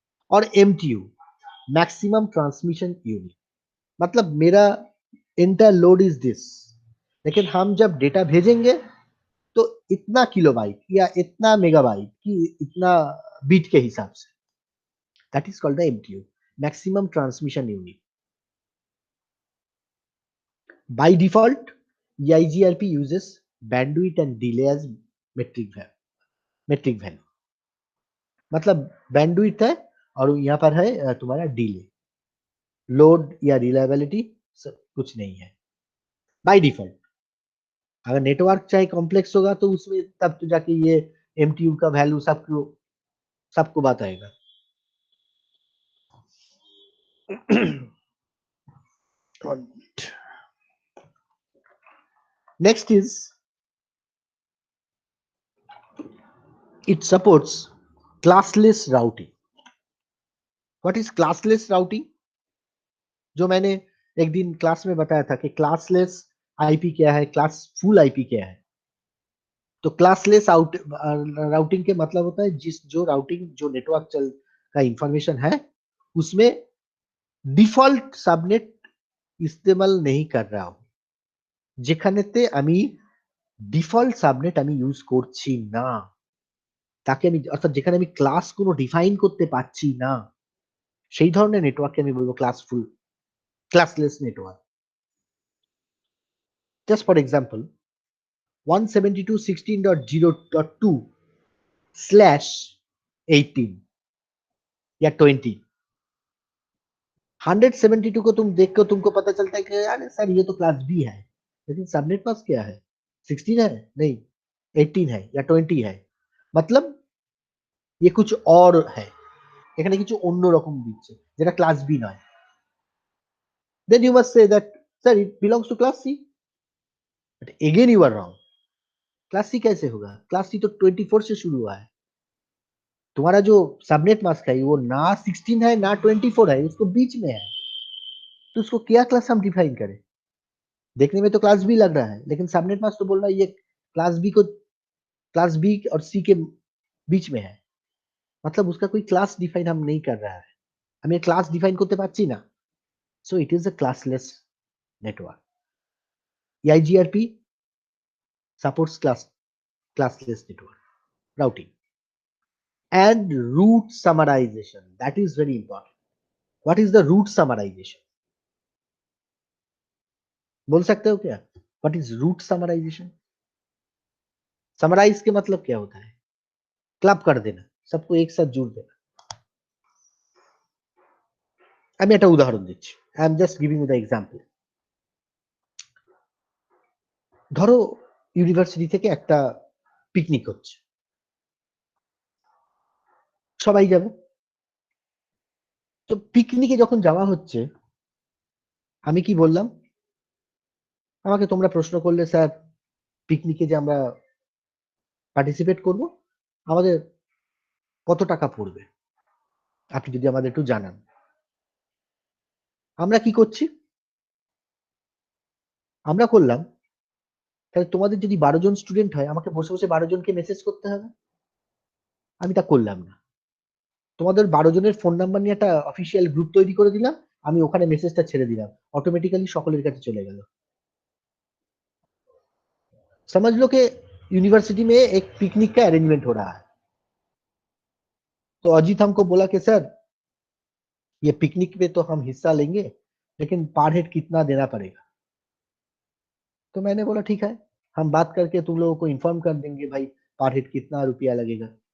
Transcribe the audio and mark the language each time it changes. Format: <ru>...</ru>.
<hi>और MTU, maximum transmission unit, मतलब मेरा इंटर लोड इज दिस, लेकिन हम जब डेटा भेजेंगे तो इतना किलोबाइट या इतना मेगाबाइट की इतना बीट के हिसाब से,</hi> <en>that is called the MTU, maximum transmission unit. By default, EIGRP uses bandwidth and delay as metric value.</en> <hi>मतलब बैंडविड्थ है और यहाँ पर है तुम्हारा डिले, लोड या रिलायबिलिटी कुछ नहीं है बाय डिफॉल्ट. अगर नेटवर्क चाहे कॉम्प्लेक्स होगा तो उसमें तब तो जाके ये MTU का वैल्यू सबको बताएगा.</hi> <en>Next is, it supports classless routing. What is classless routing?</en> <hi>जो मैंने एक दिन क्लास में बताया था कि क्लासलेस IP क्या है, क्लासफुल IP क्या है. तो क्लासलेस राउटिंग के मतलब होता है जो राउटिंग जो नेटवर्क का इंफॉर्मेशन है उसमें ডিফল্ট সাবনেট ইস্তেমাল नहीं कर रहा हूं,</hi> <bn>যেখানেতে আমি ডিফল্ট সাবনেট আমি ইউজ করছি না, তাকে আমি অর্থাৎ যেখানে আমি ক্লাস কোনো ডিফাইন করতে পারছি না, সেই ধরনের নেটওয়ার্ককে আমি বলবো classless network.</bn> <en>just for example</en> <hi>172.16.0.2/18 या 20, 172 को तुम देख कर तुमको पता चलता है कि यार सर ये तो क्लास बी है, लेकिन सबनेट पास क्या है, 16 है नहीं, 18 है या 20 है, मतलब ये कुछ और है,</hi> <bn>এখানে কিছু অন্যরকম দিচ্ছে যেটা ক্লাস বি নয়.</bn> <en>then you must say that sir it belongs to class C, but again you are wrong.</en> <hi>Class C कैसे होगा, क्लास सी तो 24 से शुरू हुआ है, तुम्हारा जो सबनेट मास्क है वो ना 16 है ना 24 है, उसको बीच में है, तो उसको क्या क्लास हम डिफाइन करें. देखने में तो क्लास बी लग रहा है, लेकिन सबनेट मास्क तो बोल रहा है ये क्लास बी और सी के बीच में है, मतलब उसका कोई क्लास डिफाइन हम नहीं कर रहा है, हमें क्लास डिफाइन करते पाরছি না.</hi> <en>So it is a classless network. EIGRP supports classless network routing and route summarization. That is very important. What is the route summarization?</en> <hi>बोल सकते हो क्या?</hi> <en>What is route summarization?</en> <hi>Summarize के मतलब क्या होता है? क्लब कर देना, सबको एक साथ जोड़ देना.</hi> <bn>আমি একটা উদাহরণ দিচ্ছি.</bn> <en>I am just giving you the example.</en> <bn>ধরো ইউনিভার্সিটি থেকে একটা পিকনিক হচ্ছে, সবাই যাবে। তো পিকনিকে যখন যাওয়া হচ্ছে, আমি কি বললাম, আমাকে তোমরা প্রশ্ন করলে স্যার পিকনিকে যে আমরা পার্টিসিপেট করব, আমাদের কত টাকা পড়বে, আপনি যদি আমাদের একটু জানান। আমরা কি করছি, আমরা করলাম, তাহলে তোমাদের যদি 12 জন স্টুডেন্ট হয়, আমাকে বসে বসে 12 জনকে মেসেজ করতে হবে। আমি তা করলাম না, তোমাদের 12 জনের ফোন নাম্বার নিয়ে একটা অফিসিয়াল গ্রুপ তৈরি করে দিলাম, আমি ওখানে মেসেজটা ছেড়ে দিলাম, অটোমেটিক্যালি সকলের কাছে চলে গেল।</bn> <hi>समझ लो कि यूनिवर्सिटी में एक पिकनिक का अरेंजमेंट हो रहा है। तो अजीत हमको बोला कि सर ये पिकनिक में तो हम हिस्सा लेंगे, लेकिन पर हेड कितना देना पड़ेगा। तो मैंने बोला ठीक है, हम बात करके तुम लोगों को इन्फॉर्म कर देंगे भाई पर हेड कितना रुपया लगेगा।</hi>